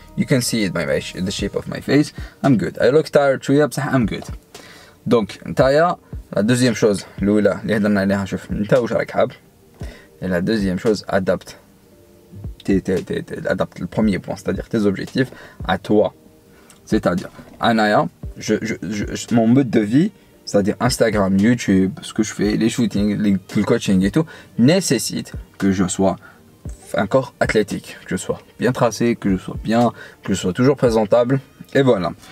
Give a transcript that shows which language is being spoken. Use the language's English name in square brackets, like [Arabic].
[English] You can see it by the shape of my face. I'm good. I look tired, I'm good. [French] Donc, Taya, la deuxième chose, l'oula, [Arabic] اللي هضرنا عليها شوف انت واش راك حاب. [French] Et la deuxième chose, adapte le premier point, c'est-à-dire tes objectifs à toi. C'est-à-dire, Anaya, mon mode de vie, c'est-à-dire Instagram, YouTube, ce que je fais, les shootings, le coaching et tout, nécessite que je sois un corps athlétique, que je sois bien tracé, que je sois toujours présentable. Et voilà.